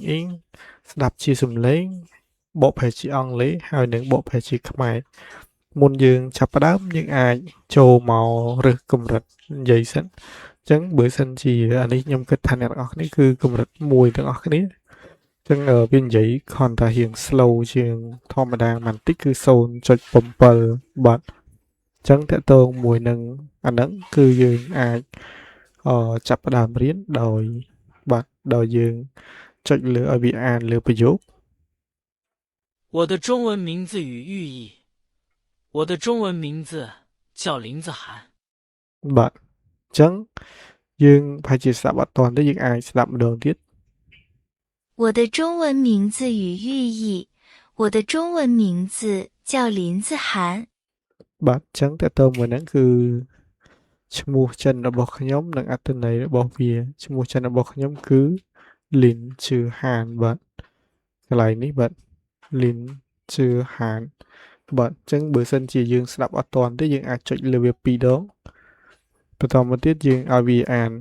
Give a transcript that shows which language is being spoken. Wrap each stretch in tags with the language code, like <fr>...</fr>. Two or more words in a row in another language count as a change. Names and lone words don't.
<km>in ស្ដាប់ជាសំឡេងបកប្រែជាអង់គ្លេសហើយនឹងបកប្រែជាខ្មែរមុនយើងចាប់ផ្ដើមយើងអាចចូលមករើសកម្រិតនិយាយសិនអញ្ចឹងបើសិនជាអានេះខ្ញុំគិតថាអ្នកទាំងអស់គ្នាគឺកម្រិត1ទាំងអស់គ្នាអញ្ចឹងវានិយាយគ្រាន់តែរៀង slow ជាងធម្មតាបន្តិចគឺ 0.7 បាទអញ្ចឹងតកតងមួយនឹងអាហ្នឹងគឺយើងអាចចាប់ផ្ដើមរៀនដោយបាទដោយយើងចុចលើឲ្យវាអានលើប្រយោគ</km> <zh>我的中文名字与寓意。我的中文名字叫林子涵。</zh> <km>បាទអញ្ចឹងយើងប្រហែលជាស្ដាប់អត់ទាន់ទេយើងអាចស្ដាប់ម្ដងទៀត</km> <zh>我的中文名字与寓意。我的中文名字叫林子涵。</zh> <km>បាទអញ្ចឹងតកតងមួយហ្នឹងគឺឈ្មោះចិនរបស់ខ្ញុំនិងអត្ថន័យរបស់វាឈ្មោះចិនរបស់ខ្ញុំគឺលីនជឿហានបាទកន្លែងនេះបាទលីនជឿហានបាទអញ្ចឹងបើសិនជាយើងស្ដាប់អត់ទាន់ទេយើងអាចចុចលើវា2ដងបន្តមកទៀតយើងឲ្យវាអាន</km>